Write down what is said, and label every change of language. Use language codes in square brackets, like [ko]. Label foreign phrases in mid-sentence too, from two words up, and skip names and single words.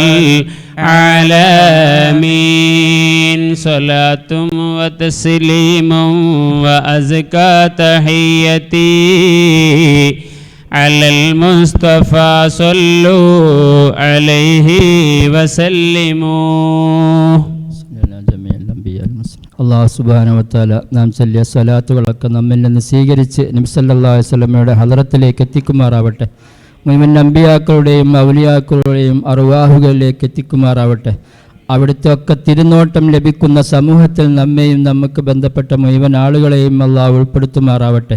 [ar] العالمين صلاة وتسليم وأزكى تحيتي على المصطفى صلوا عليه وسلموا الله سبحانه وتعالى [ml] നാം ചൊല്ലിയ സ്വലാത്തുകളൊക്കെ നമ്മിൽ നിന്ന് സ്വീകരിച്ച് നബി [ar] صلى الله عليه [ml] വസല്ലമയുടെ ഹദറത്തിലേക്ക് എത്തിക്കുമാറാവട്ടെ. മുഴുവൻ അമ്പിയാക്കളുടെയും ഔലിയാക്കളുടെയും അർവാഹുകളിലേക്ക് എത്തിക്കുമാറാവട്ടെ. അവിടുത്തെ ഒക്കെ തിരുനോട്ടം ലഭിക്കുന്ന സമൂഹത്തിൽ നമ്മെയും നമുക്ക് ബന്ധപ്പെട്ട മുഴുവൻ ആളുകളെയും അള്ളാഹു ഉൾപ്പെടുത്തുമാറാവട്ടെ.